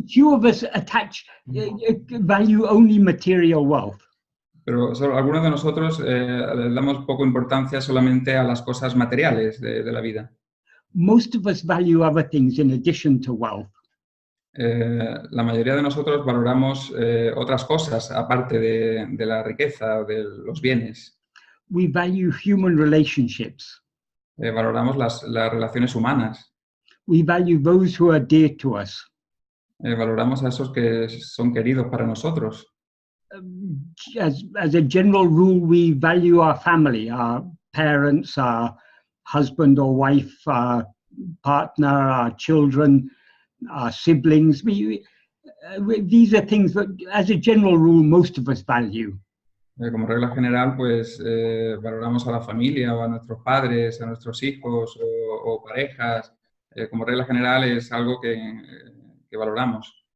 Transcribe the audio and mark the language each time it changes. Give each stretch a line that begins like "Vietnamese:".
English: Few of us attach value only material wealth.
Spanish: Pero algunos de nosotros le damos poco importancia solamente a las cosas materiales de la vida.
English: Most of us value other things in addition to wealth.
Spanish: La mayoría de nosotros valoramos otras cosas aparte de la riqueza, de los bienes.
English: We value human relationships.
Spanish: Valoramos las relaciones humanas.
English: We value those who are dear to us.
Spanish: Valoramos a esos que son queridos para nosotros.
English: As a general rule, we value our family, our parents, our husband or wife, our partner, our children, our siblings. These are things that, as a general rule, most of us value.
Spanish: Como regla general, pues valoramos a la familia, o a nuestros padres, a nuestros hijos o parejas. Como regla general es algo que valoramos.